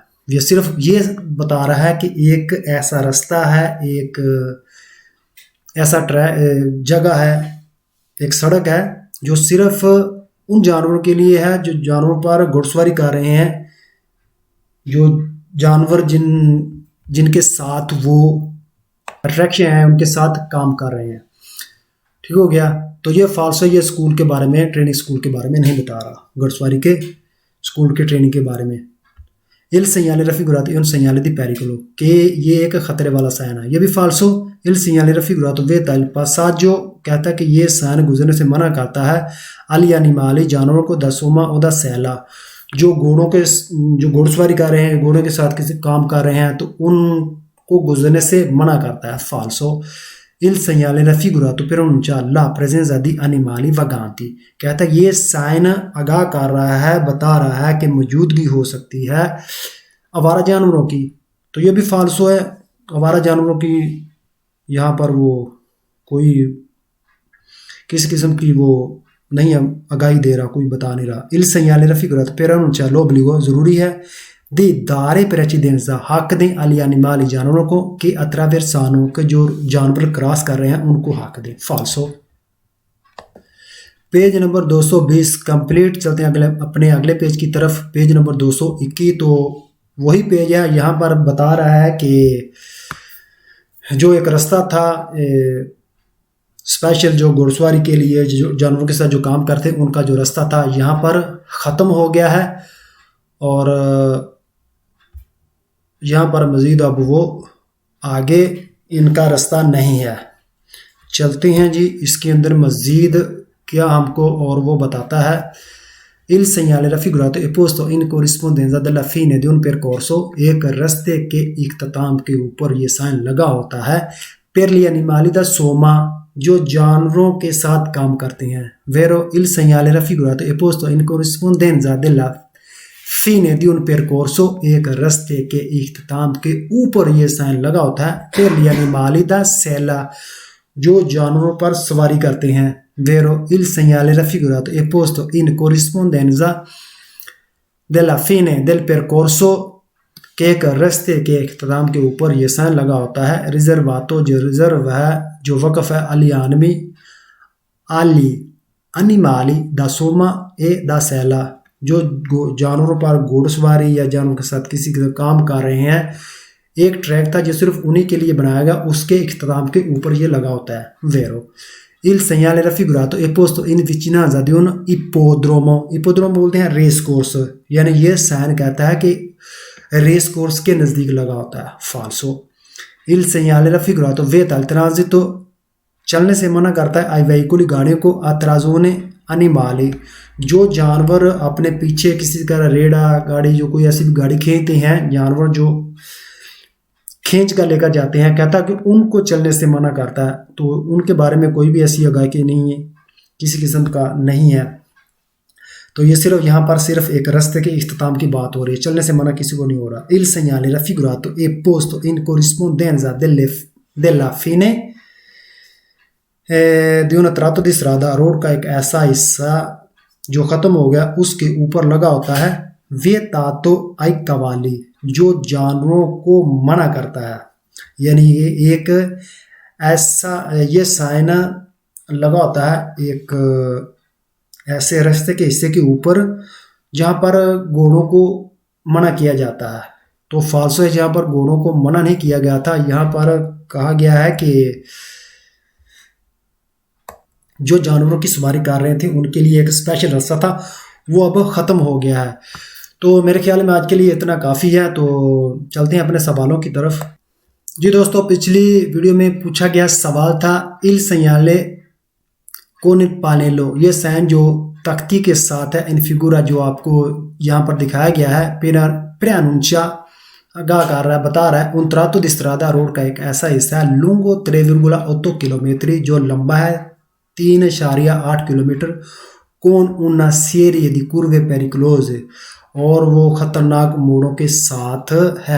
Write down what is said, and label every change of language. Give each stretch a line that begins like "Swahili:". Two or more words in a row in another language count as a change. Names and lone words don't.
Urdu: یہ صرف یہ بتا رہا ہے کہ ایک ایسا راستہ ہے، ایک ایسا جگہ ہے، ایک سڑک ہے جو صرف ان جانوروں کے لیے ہے جو جانوروں پر گھڑسواری کر رہے ہیں، جو جانور جن کے ساتھ وہ اٹریکشن ہے ان کے ساتھ کام کر رہے ہیں. ٹھیک ہو گیا. تو یہ فالسو ہے، یہ اسکول کے بارے میں، ٹریننگ اسکول کے بارے میں نہیں بتا رہا، گھڑسواری کے اسکول کے ٹریننگ کے بارے میں.
Italian: इल segnale raffigurato un segnale di pericolo,
Urdu: کہ یہ ایک خطرے والا سائن ہے، یہ بھی فالسو.
Italian: इल segnale raffigurato vieta il passaggio,
Urdu: کہتا ہے کہ یہ سائن گزرنے سے منع کرتا ہے
Italian: agli animali,
Urdu: جانوروں کو,
Italian: da somma o da sella,
Urdu: جو گھڑسواری کر رہے ہیں، گھوڑوں کے ساتھ کسی کام کر رہے ہیں، تو ان کو گزرنے سے منع کرتا ہے، فالسو.
Italian: Il segnale raffigurato preannuncia la presenza di animali vaganti,
Urdu: کہتا ہے یہ سائن آگاہ کر رہا ہے، بتا رہا ہے کہ موجودگی ہو سکتی ہے آوارہ جانوروں کی، تو یہ بھی فالسو ہے. آوارہ جانوروں کی یہاں پر وہ کوئی کسی قسم کی وہ نہیں آگاہی دے رہا، کوئی بتا نہیں رہا.
Italian: Il segnale raffigurato preannuncia l'obbligo,
Urdu: ضروری ہے,
Italian: di dare precedenza,
Urdu: حق دیں
Italian: agli animali,
Urdu: جانوروں کو، کہ attraversano، کے جو جانور کراس کر رہے ہیں ان کو حق دیں، فالسو. پیج نمبر 220 کمپلیٹ. چلتے ہیں اپنے اگلے پیج کی طرف، پیج نمبر 221. تو وہی پیج ہے، یہاں پر بتا رہا ہے کہ جو ایک راستہ تھا اسپیشل جو گھڑسواری کے لیے، جو جانوروں کے ساتھ جو کام کرتے ان کا جو راستہ تھا یہاں پر ختم ہو گیا ہے، اور یہاں پر مزید اب وہ آگے ان کا راستہ نہیں ہے. چلتے ہیں جی، اس کے اندر مزید کیا ہم کو اور وہ بتاتا ہے.
Italian: Il segnale raffigurato è posto in corrispondenza della fine di un percorso,
Urdu: ایک راستے کے اختتام کے اوپر یہ سائن لگا ہوتا ہے,
Italian: per gli animali da somma,
Urdu: جو جانوروں کے ساتھ کام کرتے ہیں,
Italian: vero il segnale raffigurato è posto in corrispondenza della fine di un percorso,
Urdu: ایک راستے کے اختتام کے اوپر یہ سائن لگا ہوتا ہے,
Italian: per gli animali da sella,
Urdu: جو جانوروں پر سواری کرتے ہیں,
Italian: vero il segnale raffigurato è posto in corrispondenza della fine del percorso,
Urdu: کے ایک راستے کے اختتام کے اوپر یہ سائن لگا ہوتا ہے، ریزرواتو، جو ریزرو ہے، جو وقف ہے,
Italian: agli animali da somma e da sella,
Urdu: جو جانوروں پر گھوڑسواری یا جانوروں کے ساتھ کسی کا کام کر رہے ہیں، ایک ٹریک تھا جو صرف انہی کے لیے بنایا گیا، اس کے اختتام کے اوپر یہ لگا ہوتا ہے، ویرو.
Italian: Il segnale raffigurato è posto in vicinanza di un ippodromo,
Urdu: اپوڈروم بولتے ہیں ریس کورس، یعنی یہ سائن کہتا ہے کہ ریس کورس کے نزدیک لگا ہوتا ہے، فالسو.
Italian: Il segnale raffigurato vieta il transito,
Urdu: چلنے سے منع کرتا ہے,
Italian: ai veicoli,
Urdu: گاڑیوں کو,
Italian: a trazione animali,
Urdu: جو جانور اپنے پیچھے کسی کا ریڑھا گاڑی، جو کوئی ایسی گاڑی کھینچتے ہیں، جانور جو کھینچ کر لے کر جاتے ہیں، کہتا ہے کہ ان کو چلنے سے منع کرتا ہے، تو ان کے بارے میں کوئی بھی ایسی آگاہی نہیں ہے، کسی قسم کا نہیں ہے. تو یہ صرف یہاں پر صرف ایک راستے کے اختتام کی بات ہو رہی ہے، چلنے سے منع کسی کو نہیں ہو رہا.
Italian: Il segnale raffigurato è posto in corrispondenza della fine di un tratto di strada,
Urdu: روڈ کا ایک ایسا حصہ جو ختم ہو گیا اس کے اوپر لگا ہوتا ہے,
Italian: vietato ai cavalli,
Urdu: جو جانوروں کو منع کرتا ہے، یعنی یہ ایک ایسا یہ سائن لگا ہوتا ہے ایک ایسے راستے کے حصے کے اوپر جہاں پر گھوڑوں کو منع کیا جاتا ہے، تو فالسو ہے، جہاں پر گھوڑوں کو منع نہیں کیا گیا تھا، یہاں پر کہا گیا ہے کہ جو جانوروں کی سواری کر رہے تھے ان کے لیے ایک اسپیشل راستہ تھا، وہ اب ختم ہو گیا ہے. تو میرے خیال میں آج کے لیے اتنا کافی ہے، تو چلتے ہیں اپنے سوالوں کی طرف. جی دوستو، پچھلی ویڈیو میں پوچھا گیا سوال تھا
Italian: il segnale con il pannello,
Urdu: یہ سائن جو تختی کے ساتھ ہے,
Italian: in figura
Urdu: جو آپ کو یہاں پر دکھایا گیا ہے, preannuncia آگاہ کر رہا ہے، بتا رہا ہے
Italian: un tratto di strada
Urdu: روڈ کا ایک ایسا حصہ ہے lungo 3,8 کلومیٹر جو لمبا ہے 3.8 کلومیٹر,
Italian: con una serie di curve pericolose
Urdu: اور وہ خطرناک موڑوں کے ساتھ ہے.